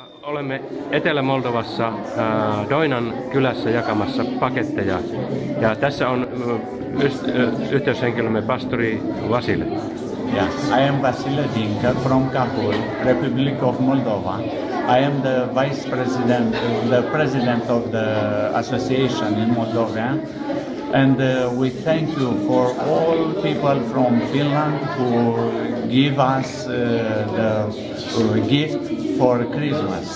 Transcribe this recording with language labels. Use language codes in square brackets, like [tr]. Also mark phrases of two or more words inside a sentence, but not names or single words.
[fi] Olemme Etelä-Moldovassa Doinan kylässä jakamassa paketteja ja tässä on yhteyshenkilömme pastori Vasile. [en] Yeah, I am Vasile Dinka from Kabul, Republic of Moldova. I am the vice president, the president of the association in Moldova. And we thank you for all people from Finland who give us the gift for Christmas.